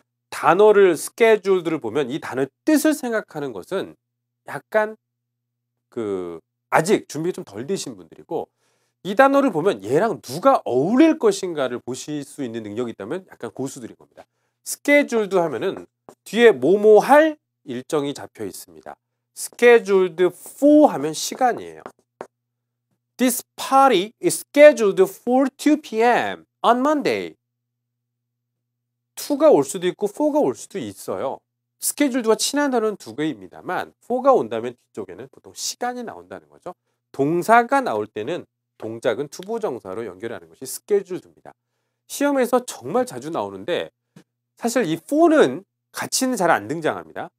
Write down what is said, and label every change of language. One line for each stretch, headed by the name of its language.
Korean: 단어를 scheduled를 보면 이 단어의 뜻을 생각하는 것은 약간 그 아직 준비가 좀 덜 되신 분들이고 이 단어를 보면 얘랑 누가 어울릴 것인가를 보실 수 있는 능력이 있다면 약간 고수들인 겁니다. scheduled 하면은 뒤에 뭐뭐 할 일정이 잡혀 있습니다. scheduled for 하면 시간이에요.
English: This party is scheduled for 2 p.m. on Monday.
Korean: 2가 올 수도 있고 4가 올 수도 있어요. scheduled와 친한 단어는 두 개입니다만 4가 온다면 뒤쪽에는 보통 시간이 나온다는 거죠. 동사가 나올 때는 동작은 투부정사로 연결하는 것이 scheduled입니다. 시험에서 정말 자주 나오는데 사실 이 for는 같이는 잘 안 등장합니다.